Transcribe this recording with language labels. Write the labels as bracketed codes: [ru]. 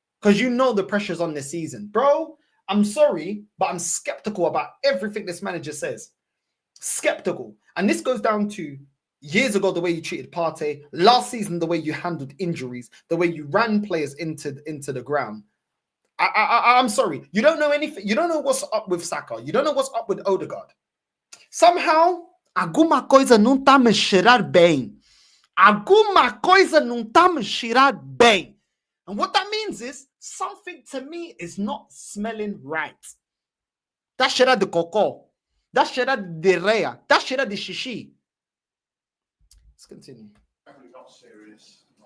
[en] Because you know the pressure's on this season. Bro, I'm sorry, but I'm skeptical about everything this manager says. Skeptical. And this goes down to years ago, the way you treated Partey. Last season, the way you handled injuries, the way you ran players into the ground. I'm sorry. You don't know anything. You don't know what's up with Saka. You don't know what's up with Odegaard. Somehow, [pt] alguma coisa não está a me cheirar bem. Alguma coisa não está a me cheirar bem. [en] And what that means is, something to me is not smelling right. [pt] That cheira de cocô. That cheira de rea. That cheira de xixi. [en] Let's continue. Definitely not serious.